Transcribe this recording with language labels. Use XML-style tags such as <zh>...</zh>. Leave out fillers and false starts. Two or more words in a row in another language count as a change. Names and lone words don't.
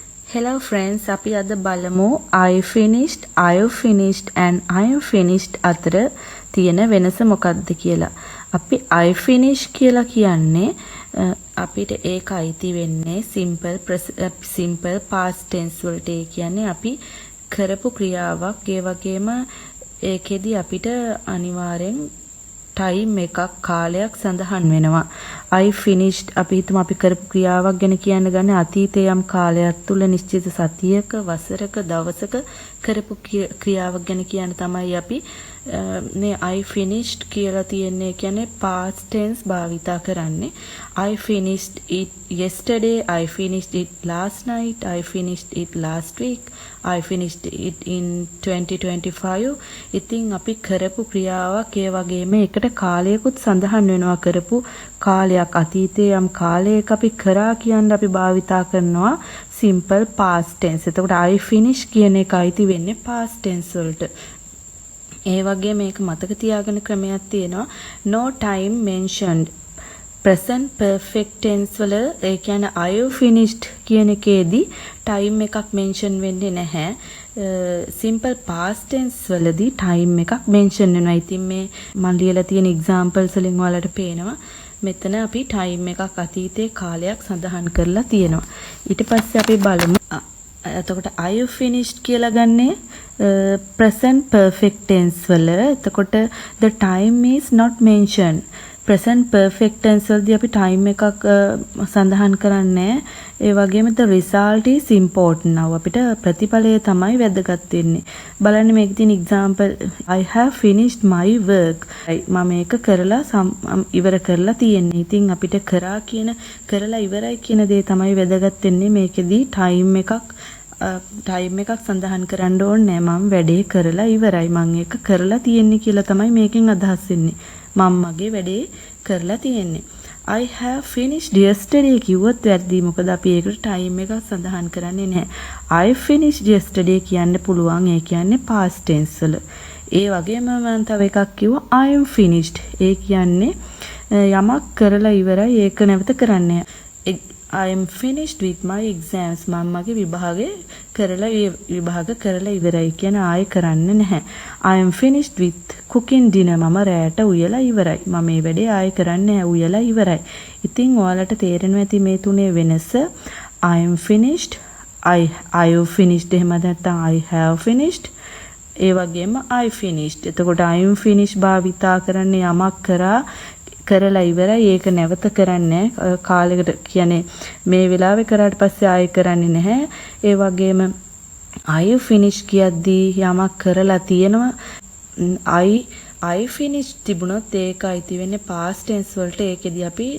<en>Hello friends,</en> <si>අපි අද බලමු</si> <en>I finished, I've finished and I'm finished</en> <si>අතර තියෙන වෙනස මොකක්ද කියලා. අපි</si> <en>I finish</en> <si>කියලා කියන්නේ අපිට ඒක අයිති වෙන්නේ</si> <en>simple past tense</en> <si>වලට. ඒ කියන්නේ අපි කරපු ක්‍රියාවක්, ඒ වගේම ඒකෙදි අපිට අනිවාර්යෙන් ටයිම් එකක් කාලයක් සඳහන් වෙනවා.</si> <en>I finished</en> <si>අපි හිතමු අපි කරපු ක්‍රියාවක් ගැන කියන්න ගන්නේ අතීතයේ යම් කාලයක් තුල නිශ්චිත සතියක වසරක දවසක කරපු ක්‍රියාවක් ගැන කියන්න තමයි අපි මේ</si> <en>I finished</en> <si>කියලා තියන්නේ. කියන්නේ</si> <en>past tense</en> <si>භාවිතා කරන්නේ.</si> <en>I finished it yesterday, I finished it last night, I finished it last week, I finished it in 2025.</en> <si>ඉතින් අපි කරපු ක්‍රියාවක් ඒ වගේම ඒකට කාලයකුත් සඳහන් වෙනවා. කරපු කාලයක් අතීතයේ යම් කාලයක අපි කරා කියන්න අපි භාවිතා කරනවා</si> <en>simple past tense.</en> <si>එතකොට</si> <en>I finish</en> <si>කියන එක අයිති වෙන්නේ</si> <en>past tense</en> <si>වලට. ඒ වගේ මේක මතක තියාගන්න ක්‍රමයක් තියෙනවා.</si> <en>No time mentioned. present perfect tense</en> <si>වල ඒ කියන්නේ</si> <en>I finished</en> <si>කියන එකේදී time එකක් mention වෙන්නේ නැහැ.</si> <en>simple past tense</en> <si>වලදී time එකක් mention වෙනවා. ඉතින් මේ මම ලියලා තියෙන examples වලින් ඔයාලට පේනවා මෙතන අපි time එකක් අතීතයේ කාලයක් සඳහන් කරලා තියෙනවා. ඊට පස්සේ අපි බලමු එතකොට</si> <en>I finished</en> <si>කියලා ගන්නේ</si> <en>present perfect tense</en> <si>වල.</si> <en>එතකොට the time is not mentioned. present perfect tense</en> <si>වලදී අපි time එකක් සඳහන් කරන්නේ. ඒ වගේම</si> <en>the result is important. now</en> <si>අපිට ප්‍රතිඵලය තමයි වැදගත් වෙන්නේ. බලන්න මේකේ තියෙන</si> <en>example I have finished my work.</en> <si>මම මේක කරලා ඉවර කරලා තියෙන්නේ. ඉතින් අපිට කරා කියන කරලා ඉවරයි කියන දේ තමයි වැදගත් වෙන්නේ. මේකෙදී time එකක් සඳහන් කරන්න ඕනේ නෑ. මම වැඩේ කරලා ඉවරයි. මම ඒක කරලා තියෙන්නේ කියලා තමයි මේකෙන් අදහස් වෙන්නේ. මම මගේ වැඩේ කරලා තියෙන්නේ.</si> <en>I have finished yesterday</en> <si>කිව්වොත් වැරදි. මොකද අපි ඒකට time එකක් සඳහන් කරන්නේ නැහැ.</si> <en>I finished yesterday</en> <si>කියන්න පුළුවන්. ඒ කියන්නේ</si> <en>past tense</en> <si>වල. ඒ වගේම මම තව එකක් කිව්වා</si> <en>I am finished.</en> <si>ඒ කියන්නේ යමක් කරලා ඉවරයි. ඒක නැවත කරන්නේ.</si> <en>I am finished with my exams.</en> <si>මම මගේ විභාග කරලා ඉවරයි කියන ආයෙ කරන්නේ නැහැ.</si> <en>I am finished with cooking dinner.</en> <si>මම රැට උයලා ඉවරයි. මම මේ වැඩේ ආයෙ කරන්නේ නැහැ. උයලා ඉවරයි. ඉතින් ඔයාලට තේරෙනවා ඇති මේ තුනේ වෙනස.</si> <en>I am finished, I have finished</en> <si>එහෙම නැත්නම්</si> <en>I have finished.</en> <si>ඒ වගේම</si> <en>I finished.</en> <si>එතකොට</si> <en>I am finished</en> <si>භාවිතා කරන්නේ යමක් කරලා ඉවරයි. ඒක නැවත කරන්නේ කාලයකට කියන්නේ මේ වෙලාවේ කරාට පස්සේ ආයෙ කරන්නේ නැහැ. ඒ වගේම</si> <en>I finish</en> <si>කියද්දී යමක් කරලා තියෙනවා.</si> <en>I finish</en> <si>තිබුණොත් ඒක අයිති වෙන්නේ</si> <en>past tense</en> <si>වලට.</si>